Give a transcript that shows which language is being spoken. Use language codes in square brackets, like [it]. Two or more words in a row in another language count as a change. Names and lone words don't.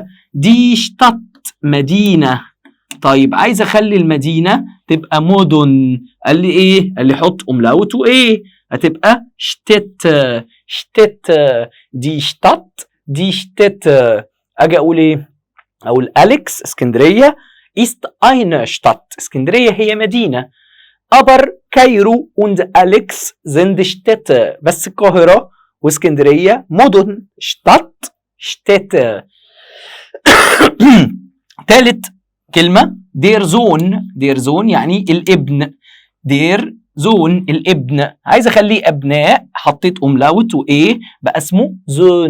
[de] die Stadt [ar] مدينه. طيب عايز اخلي المدينه تبقى مدن، قال لي ايه؟ قال لي حط املاوت وايه؟ هتبقى شتت. شتت دي شتات دي شتت. اجي اقول ايه؟ اقول اليكس اسكندريه [de] ist eine Stadt. [ar] اسكندريه هي مدينه. [de] aber Kairo und Alex sind Städte. [ar] بس القاهره واسكندريه مدن. [de] Stadt Städte. [ar] ثالث كلمة [de] der Sohn. der Sohn [ar] يعني الابن. [de] der Sohn [ar] الابن، عايز اخليه ابناء، حطيت املاوت وايه بقى اسمه زون.